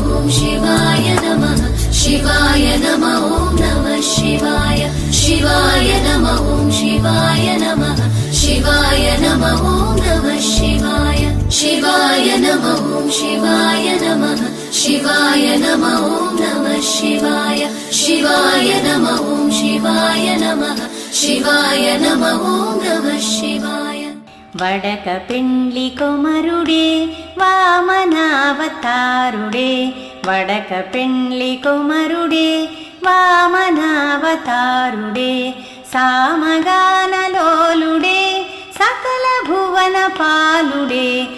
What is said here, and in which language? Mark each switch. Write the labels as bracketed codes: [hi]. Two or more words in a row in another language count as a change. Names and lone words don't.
[sa] ॐ शिवाय नमः शिवाय नमः ॐ नमः शिवाय शिवाय नमः ॐ शिवाय नमः शिवाय नमः ॐ नमः शिवाय शिवाय नमः ॐ शिवाय नमः शिवाय नमः ॐ नमः शिवाय शिवाय नमः ॐ शिवाय नमः शिवाय नमः ॐ नमः शिवाय [te] వడక పెండ్లి కొమరుడే వామనావతారుడే వడక పెండ్లి కొమరుడే వామనావతారుడే సామగానలోలుడే సకల భువన పాలుడే